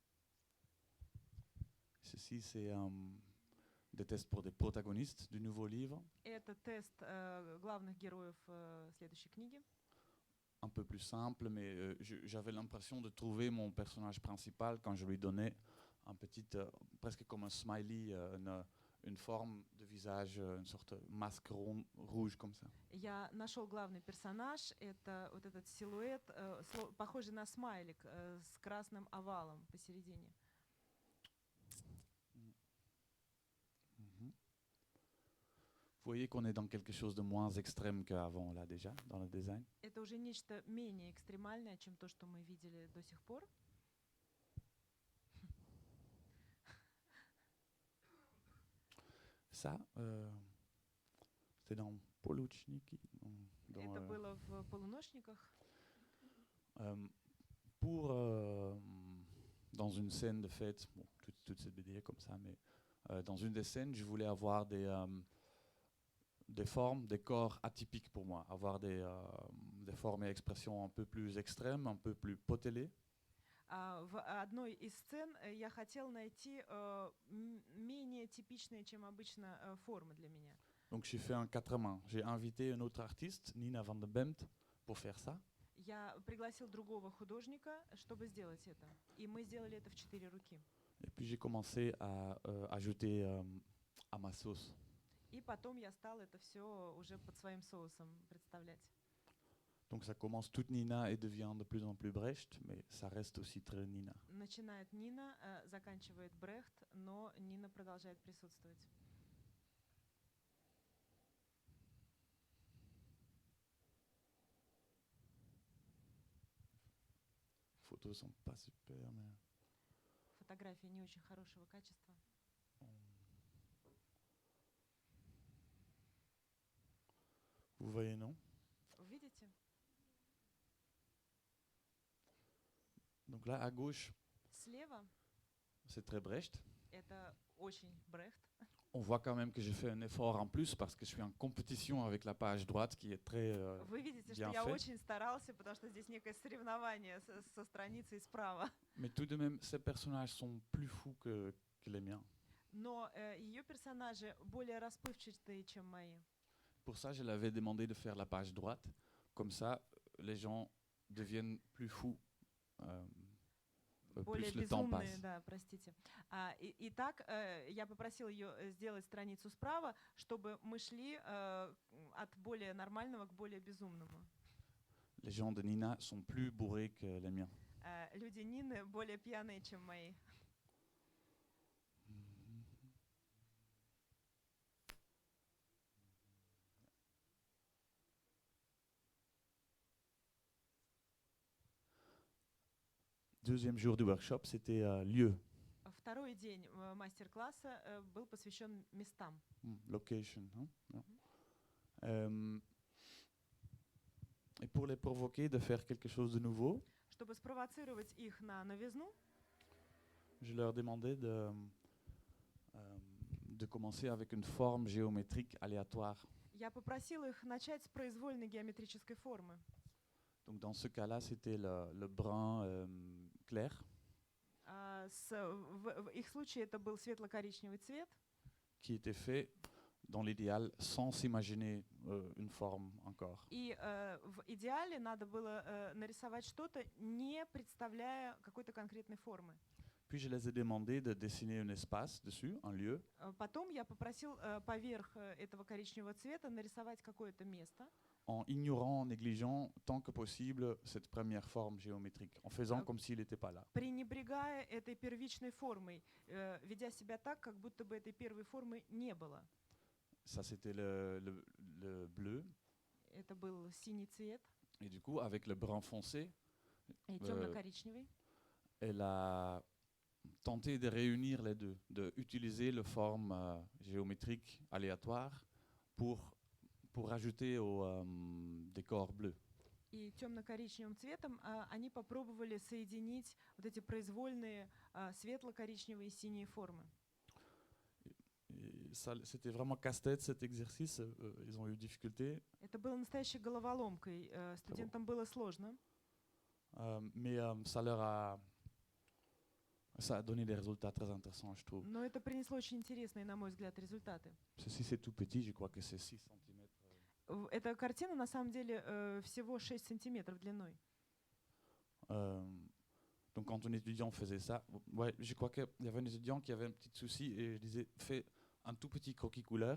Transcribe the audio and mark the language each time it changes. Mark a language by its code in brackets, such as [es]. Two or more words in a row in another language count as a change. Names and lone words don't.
[fr] Ceci, c'est des tests pour des protagonistes du nouveau livre. [ru] Это тест главных героев следующей книги. [fr] Un peu plus simple, mais j'avais l'impression de trouver mon personnage principal quand je lui donnais un petit, presque comme un smiley, une forme de visage, une sorte de masque rouge comme ça. [ru] Я нашел главный персонаж. Это вот этот силуэт, похожий на смайлик с красным овалом посередине. [fr] Vous voyez qu'on est dans quelque chose de moins extrême qu'avant là déjà dans le design. [ru] Это уже нечто менее экстремальное, чем то, что мы видели до сих пор. [fr] Ça, c'était dans Poluchniki. [ru] Это было в полуношниках. [fr] Pour dans une scène de fête, bon, toute cette BD est comme ça, mais dans une des scènes, je voulais avoir des formes, des corps atypiques pour moi, avoir des formes et expressions un peu plus extrêmes, un peu plus potelées. [ru] В одной из сцен я хотел найти менее типичные, чем обычно, формы для меня. [fr] Donc j'ai fait un 4 mains. J'ai invité un autre artiste, Nina van de Bemt, pour faire ça. [ru] Я пригласил другого художника, чтобы сделать это. И мы сделали это в 4 руки. [fr] Et puis j'ai commencé à ajouter à ma sauce. [ru] И потом я стал это все уже под своим соусом представлять. [fr] Donc ça commence toute Nina et devient de plus en plus Brecht, mais ça reste aussi très Nina. [ru] Начинает Нина, заканчивает Брехт, но Нина продолжает присутствовать. [fr] Les photos sont pas super, mais [ru] Фотография не очень хорошего качества. [fr] vous voyez, non? [ru] Вы видите? [fr] Donc là, à gauche, [ru] Слева [fr] c'est très Brecht. [ru] это очень Брехт. [fr] On voit quand même que j'ai fait un effort en plus parce que je suis en compétition avec la page droite qui est très [ru] Вы видите, [fr] bien [ru] что я [fr] fait. [ru] очень старался, потому что здесь некое соревнование со страницей справа. [fr] Mais tout de même, ces personnages sont plus fous que les miens. [ru] Но ее персонажи более расплывчатые, чем мои. [fr] Pour ça, je l'avais demandé de faire la page droite. Comme ça, les gens deviennent plus fous. [ru] Более [fr] Plus le temps [ru] безумные, [fr] passe. [ru] да, простите. Итак, я попросила ее сделать страницу справа, чтобы мы шли от более нормального к более безумному. [fr] Les gens de Nina sont plus bourrés que les miens. [ru] Люди Нины более пьяные, чем мои. [fr] Deuxième jour du workshop, c'était lieu, [ru] Второй день мастер-класса был посвящен местам. [fr] location. Hein? Non. Et pour les provoquer de faire quelque chose de nouveau, [ru] Чтобы спровоцировать их на новизну, [fr] je leur demandais de commencer avec une forme géométrique aléatoire. [ru] Я попросила их начать с произвольной геометрической формы. [fr] Donc dans ce cas-là, c'était le brun clair. [ru] В их случае это был светло-коричневый цвет, [fr] Qui était fait dans l'idéal sans s'imaginer une forme encore. [ru] и в идеале надо было нарисовать что-то, не представляя какой-то конкретной формы. [fr] Puis je les ai demandé de dessiner un espace dessus, un lieu, [ru] Потом я попросил поверх этого коричневого цвета нарисовать какое-то место, [fr] en ignorant, en négligeant tant que possible cette première forme géométrique, en faisant comme s'il n'était pas là. [ru] пренебрегая этой первичной формой, ведя себя так, как будто бы этой первой формы не было. [fr] Ça, c'était le bleu. [ru] Это был синий цвет [fr] Et du coup, avec le brun foncé, [ru] и темно-коричневый. [fr] elle a tenté de réunir les deux, d'utiliser les formes géométriques aléatoires pour ajouter au décor bleu. [ru] И темно-коричневым цветом они попробовали соединить вот эти произвольные светло-коричневые и синие формы. [fr] Et ça, c'était vraiment casse-tête cet exercice, ils ont eu difficulté. [ru] Это было настоящей головоломкой. Студентам было сложно, [fr] Mais ça a donné des résultats très intéressants, je trouve. [ru] но это принесло очень интересные, на мой взгляд, результаты. [fr] Ceci, c'est tout petit, je crois que c'est 6 cm. [ru] Эта картина на самом деле всего 6 сантиметров длиной. [fr] Donc quand un étudiant faisait ça, ouais, je crois qu'il y avait un étudiant qui avait un petit souci et je disais, fais un tout petit croquis couleur.